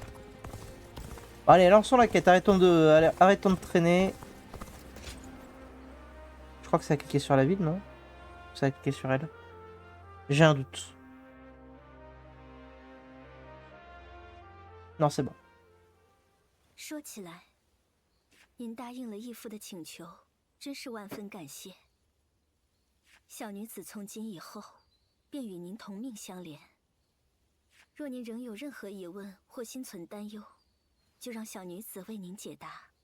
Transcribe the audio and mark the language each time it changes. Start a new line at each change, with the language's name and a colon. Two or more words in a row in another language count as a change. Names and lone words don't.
French: Bon, allez lançons la quête, arrêtons de traîner. Je crois que ça a cliqué sur la ville non? Ça a cliqué sur elle. J'ai un doute. Non c'est bon.
Chinese: 说起来，您答应了义父的请求，真是万分感谢。小女子从今以后便与您同命相连。若您仍有任何疑问或心存担忧，就让小女子为您解答。